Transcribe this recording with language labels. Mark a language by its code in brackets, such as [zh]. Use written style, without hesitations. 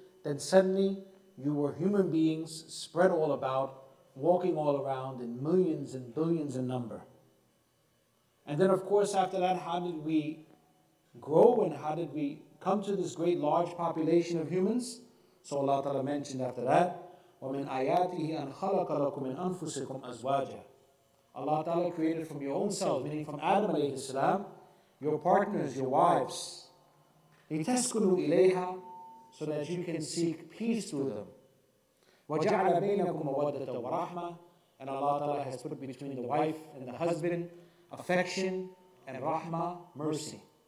[en] Then suddenly you were human beings spread all about, walking all around in millions and billions in number. And then of course after that, how did we grow and how did we come to this great large population of humans? So Allah Ta'ala mentioned after that, [ar] وَمِنْ آيَاتِهِ أَنْ خَلَقَ لَكُم مِّنْ أَنفُسِكُمْ أَزْوَاجًا. [en] Allah Ta'ala created from your own selves, meaning from Adam alayhi salam, your partners, your wives. [ar] لِتَسْكُنُوا إِلَيْهَا, [en] so that you can seek peace through them. [ar] وَجَعَلَ بَيْنَكُمْ مَوَدَّةً وَرَحْمَةً. [en] And Allah Ta'ala has put between the wife and the husband affection and rahmah, mercy.